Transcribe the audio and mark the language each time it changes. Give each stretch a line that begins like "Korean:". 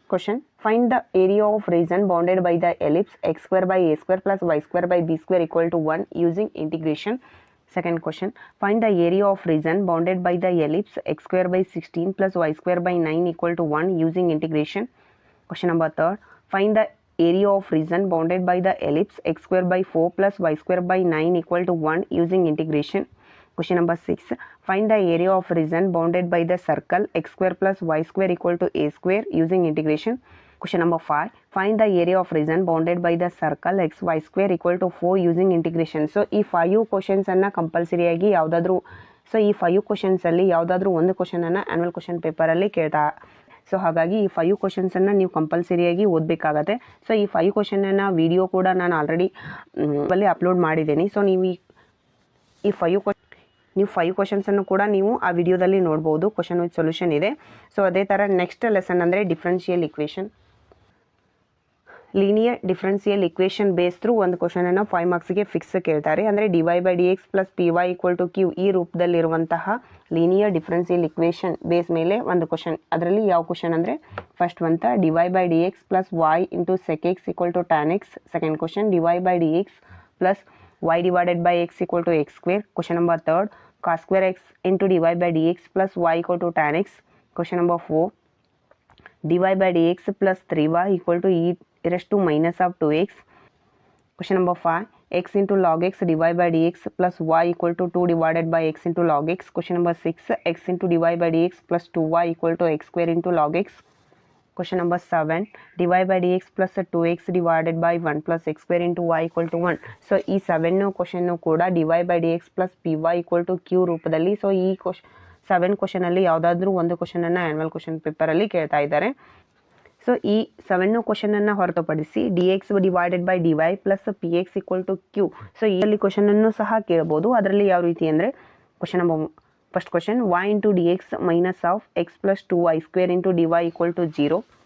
English: Question find the area of region bounded by the ellipse x square by a square plus y square by b square equal to 1 using integration. Second question, find the area of region bounded by the ellipse x square by 16 plus y square by 9 equal to 1 using integration. Question number 3, find the area of region bounded by the ellipse x square by 4 plus y square by 9 equal to 1 using integration. Question number 6, find the area of region bounded by the circle x square plus y square equal to a square using integration. Question number 5, find the area of region bounded by the circle x y square equal to 4 using integration.
Kannada: So ಈ 5 ಕ್ವಶನ್ಸನ್ನು ಕಂಪಲ್ಸರಿಯಾಗಿ ಯಾವುದಾದ್ರೂ so ಈ 5 ಕ್ವಶನ್ಸಲ್ಲಿ ಯಾವುದಾದ್ರೂ ಒಂದು ಕ್ವಶನನ್ನು annual question ಪೇಪರಲ್ಲಿ ಕೇಳ್ತಾ. So ಹಾಗಾಗಿ ಈ 5 ಕ್ವಶನ್ಸನ್ನು ನೀವು ಕಂಪಲ್ಸರಿಯಾಗಿ ಓದಬೇಕಾಗತ್ತೆ. ಸೊ ಈ 5 ಕ್ವಶನನ್ನು ವಿಡಿಯೋ ಕೂಡ ನಾನು ಆಲ್ರೆಡಿ ಅಲ್ಲಿ ಅಪ್ಲೋಡ್ ಮಾಡಿದ್ದೀನಿ. ಸೊ ನೀವು ಈ 5 ಕ್ವಶನ್ಸನ್ನು ಕೂಡ ನೀವು ಆ ವಿಡಿಯೋದಲ್ಲಿ ನೋಡ್ಬೋದು. ಕ್ವಶನ್ ವಿತ್ ಸೊಲ್ಯೂಷನ್ ಇದೆ. ಸೊ ಅದೇ ಥರ ನೆಕ್ಸ್ಟ್ ಲೆಸನ್ ಅಂದರೆ differential equation. Linear differential equation base through ಒಂದು ಕ್ವಶನನ್ನು 5 ಮಾರ್ಕ್ಸ್ಗೆ ಫಿಕ್ಸ್ ಕೇಳ್ತಾರೆ. ಅಂದರೆ
English: d y by d x plus p y equal to q
Kannada: ಈ ರೂಪದಲ್ಲಿರುವಂತಹ
English: linear differential equation base
Kannada: ಮೇಲೆ ಒಂದು
English: Question.
Kannada: ಅದರಲ್ಲಿ ಯಾವ ಕ್ವಶನ್ ಅಂದರೆ ಫಸ್ಟ್ ಒಂದು
English: D y by d x plus y into sec x equal to tan x. Second question d y by d x plus y divided by x equal to x square. Question number 3, cos square x into d y by d x plus y equal to tan x. Question number 4, dy by dx plus 3y equal to e raised to minus of 2x. Question number 5, x into log x dy by dx plus y equal to 2 divided by x into log x. Question number 6, x into dy by dx plus 2y equal to x square into log x. Question number 7, dy by dx plus 2x divided by 1 plus x square into y equal to 1.
Kannada: So ಈ 7 question ಕೂಡ
English: dy by dx plus py equal to q
Kannada: ರೂಪದಲ್ಲಿ. So ಈ 7 ಕ್ವಶನಲ್ಲಿ ಯಾವುದಾದ್ರೂ ಒಂದು ಕ್ವಶನನ್ನು annual question ಪೇಪರಲ್ಲಿ ಕೇಳ್ತಾ ಇದ್ದಾರೆ. So ಈ 7 ಕ್ವಶನನ್ನು ಹೊರತುಪಡಿಸಿ
English: D x divided by d y plus p x equal to q.
Kannada: So ಇಲ್ಲಿ ಕ್ವಶನನ್ನು ಸಹ ಕೇಳ್ಬೋದು. ಅದರಲ್ಲಿ ಯಾವ ರೀತಿ ಅಂದರೆ question number first question y into
English: D x minus of x plus 2y square into d y equal to 0.